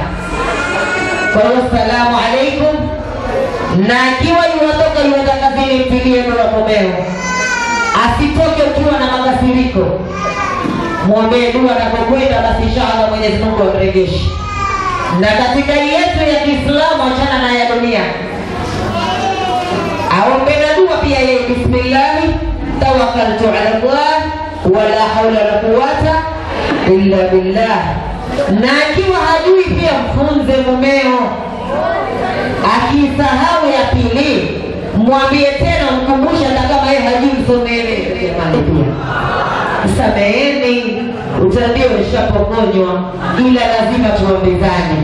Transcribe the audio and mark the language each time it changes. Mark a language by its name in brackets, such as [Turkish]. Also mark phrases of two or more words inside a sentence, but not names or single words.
[Swahili] Kwa hiyo [Arabic] سلام عليكم. [Swahili] Na ikiwa yuwatoka yuwenda kazini mpigie ndio mumeo. Asitoke ukiwa na makasiriko. Muombe dua na kukwenda basi inshallah Mwenyezi Mungu amrejeshe. Na katika yetu ya Kiislamu achana na ya dunia. Aombe na dua pia yeye, [Arabic] بسم الله توكلت على الله ولا حول ولا قوة إلا بالله. [Swahili] Na ikiwa hajui pia mfunze mumeo. Akisahau ya pili mwambie tena, mkumbushe hata kama yeye hajui msomele jamani pia. Sameheni, utaambia umeshapokonywa, ila lazima tuambizane.